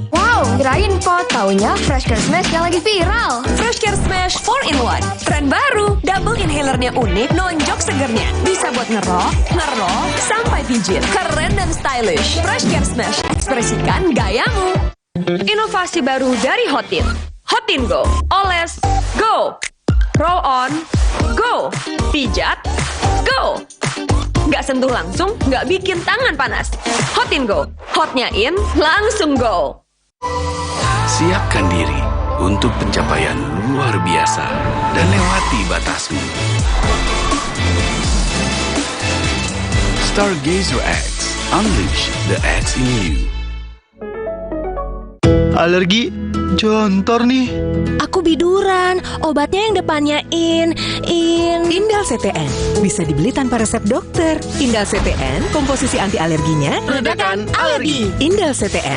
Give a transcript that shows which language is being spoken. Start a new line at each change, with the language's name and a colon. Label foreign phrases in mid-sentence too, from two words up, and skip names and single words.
Indonesian: Wow, kirain kok taunya Fresh Care Smash yang lagi viral. Fresh Care Smash 4-in-1. Tren baru,
English: double inhalernya
Indonesian: unik, nonjok segernya. Bisa buat ngerok, sampai pijit. Keren dan stylish. Fresh Care Smash, ekspresikan gayamu. Inovasi baru dari Hotin. Hotin Go, oles, go.
English: Roll on,
Indonesian: go. Pijat, go. Nggak sentuh langsung, nggak bikin tangan panas. Hotin Go, hotnya in, langsung go. Siapkan diri untuk pencapaian luar biasa dan lewati batasmu.
English: Stargazer X, unleash the X in you.
Indonesian: Alergi jontor nih. Aku biduran, obatnya yang depannya Indal CTN bisa dibeli tanpa resep dokter. Indal CTN, komposisi anti alerginya Redakan alergi. Indal CTN.